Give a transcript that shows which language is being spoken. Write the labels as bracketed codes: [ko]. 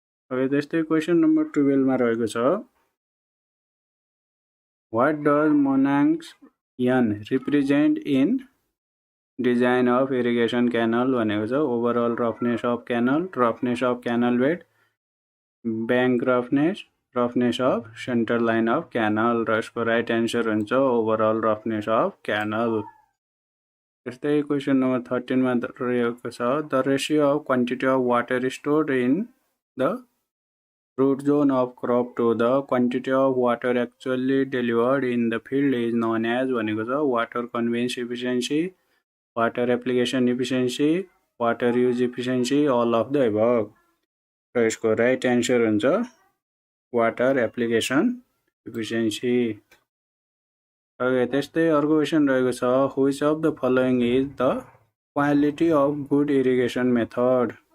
[ne] अब त्यस्तै question number 12 मा रहेको छ, [en] what does Manning's n represent in design of irrigation canal [ne] भनेको छ [en] overall roughness of canal, roughness of canal bed, bank roughness, roughness of centre line of canal [ne] र यसको राइट एन्सर हुन्छ [en] Overall roughness of canal. [ne] त्यस्तै question number 13 मा रहेको छ, [en] the ratio of quantity of water stored in the root zone of crop to the quantity of water actually delivered in the field is known as [ne] भनेको छ [en] water conveyance efficiency, water application efficiency, water use efficiency, all of the above. [ne] र यसको right answer हुन्छ water application efficiency. त्यस्तै अर्को question रहेको छ, [en] Which of the following is the quality of good irrigation method?